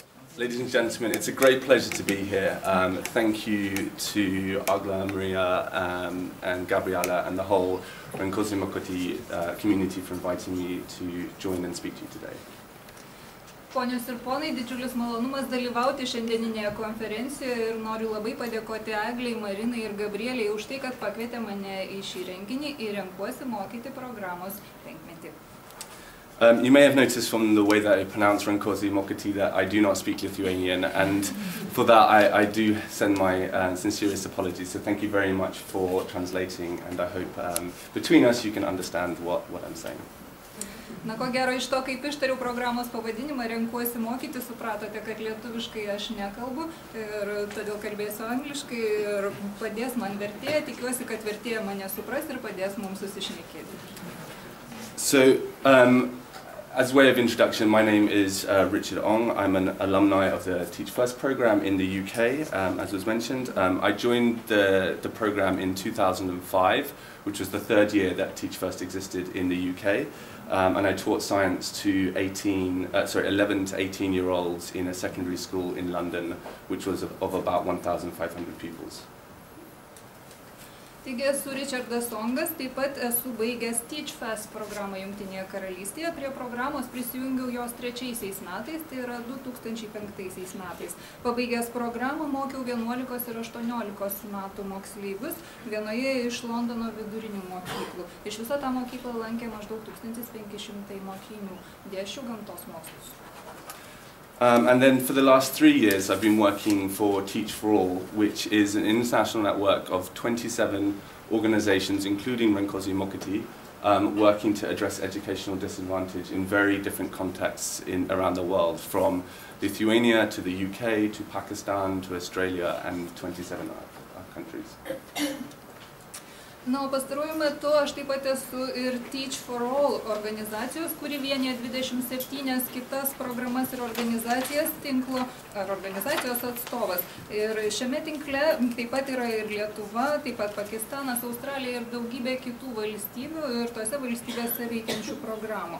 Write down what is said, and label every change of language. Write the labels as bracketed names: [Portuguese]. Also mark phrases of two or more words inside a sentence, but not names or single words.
[English] Ladies and gentlemen, it's a great pleasure to be here. Thank you to Agla, Maria, and Gabriela and the whole Renkuosi community for inviting me to join and speak to you today. [Lithuanian] Ponios ir ponai, didžiulis malonumas dalyvauti šiandieninėje konferencijoje ir noriu labai padėkoti Aglei, Marinai ir Gabrieliai už tai, kad pakvietė mane į šį renginį į Renkuosi mokyti programos penkmetį. [English] You may have noticed from the way that I pronounce Renkuosi mokyti that I do not speak Lithuanian, and for that I do send my sincerest apologies. So thank you very much for translating, and I hope between us you can understand what I'm saying. [Lithuanian] Na, ko gero, iš to, kaip ištariau programos pavadinimą Renkuosi mokyti, supratote, kad lietuviškai aš nekalbu ir todėl kalbėsiu angliškai ir padės man vertėja. Tikiuosi, kad vertėja mane supras ir padės mums susišnekėti. [English] So, as a way of introduction, my name is Ričardo Aungo. I'm an alumni of the Teach First program in the UK, as was mentioned. I joined the program in 2005, which was the third year that Teach First existed in the UK. And I taught science to 11 to 18-year-olds in a secondary school in London, which was of about 1,500 pupils. [Lithuanian] Taigi esu Ričardas Aungas, taip pat esu baigęs Teach First programą Jungtinėje Karalystėje. Prie programos prisijungiau jos 3 metais, tai yra 2005 metais. Pabaigęs programą mokiau 11 ir 18 metų moksleivius vienoje iš Londono vidurinių mokyklų. Iš viso tą mokyklą lankė maždaug 1500 mokinių. Dėsčiau gamtos mokslus. [English] And then for the last 3 years I've been working for Teach for All, which is an international network of 27 organizations, including Renkuosi mokyti, working to address educational disadvantage in very different contexts around the world, from Lithuania to the UK to Pakistan to Australia and 27 countries. [Lithuanian] Na, o pastaruoju metu aš taip pat esu ir Teach for All organizacijos, kuri vienija 27 kitas programas ir organizacijas tinklo ar organizacijos atstovas. Ir šiame tinkle taip pat yra ir Lietuva, taip pat Pakistanas, Australija ir daugybė kitų valstybių ir tose valstybėse veikiančių programų.